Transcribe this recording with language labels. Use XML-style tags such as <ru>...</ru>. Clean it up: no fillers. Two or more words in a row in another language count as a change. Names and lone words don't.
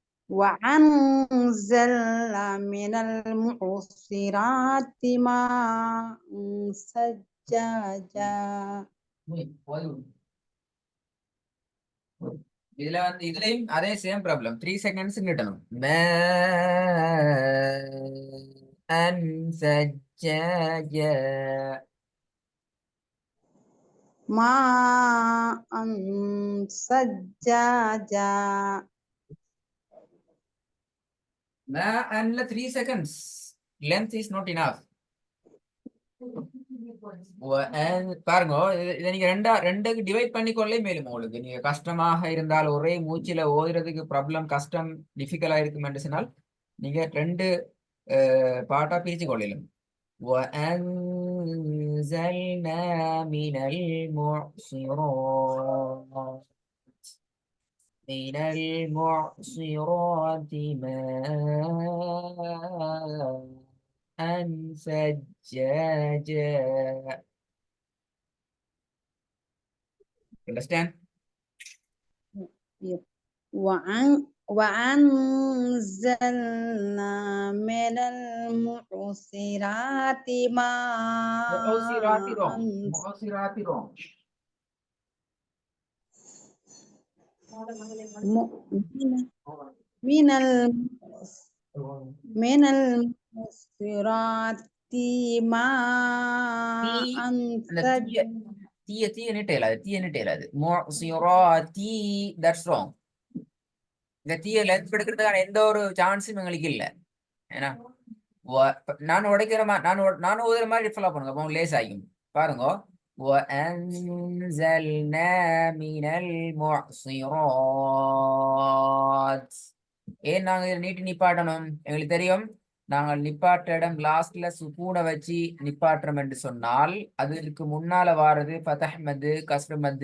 <ar>وأنزلنا من المعصرات ماء ثجاجا</ar> <ta>இதுல வந்து இதுலயும் அதே</ta> <en>same problem</en> <ta>3 செகண்ட்ஸ் கிட்டணும் சஜ்ஜாஜா</ta> <ar>ماء ثجاجا</ar> <en>and 3 seconds length is not enough</en> <ta>பாருங்க இதை நீங்க ரெண்டுக்கு டிவைட் பண்ணிக்கொள்ளே மேலும் உங்களுக்கு நீங்க கஷ்டமாக இருந்தால் ஒரே மூச்சில ஓதுறதுக்கு ப்ராப்ளம் கஷ்டம் டிஃபிகல்ட்டா இருக்கும் என்று சொன்னால் நீங்க ரெண்டு பாட்டா பிரிச்சு கொள்ளலும்</ta> <ar>وأنزلنا من المعصرات ماء ثجاجا.</ar> <en>Understand?</en> <ar>وأنزلنا من المعصرات معصرات ماء</ar> <en>wrong.</en> <ar>معصرات</ar> <en>wrong.</en> <ar>من المعصرات ماء</ar> <ta>தீய நிட்டேலாது முஅசிராத்தி</ta> <en>that's wrong.</en> <ta>இந்த தீய லென்த் எடுக்கிறதுக்கான எந்த ஒரு சான்ஸும் எங்களுக்கு இல்லை ஏன்னா நான் உடைக்கிற மாதிரி நானும் ஓதுற மாதிரி ஃபாலோ பண்ணுங்க அப்போ லேஸ் ஆகும் பாருங்க</ta> <ar>وأنزلنا من</ar> <ta>المعصرات ஏன் நாங்க இதை நீட்டி நிப்பாட்டணும் எங்களுக்கு தெரியும் நாங்கள் நிப்பாட்ட இடம் லாஸ்ட்ல சுக்கூனை வச்சு நிப்பாட்டுறோம் என்று சொன்னால் அதுக்கு முன்னால வாரது ஃபதஹ் மத்து கஸ்ர் மத்து</ta>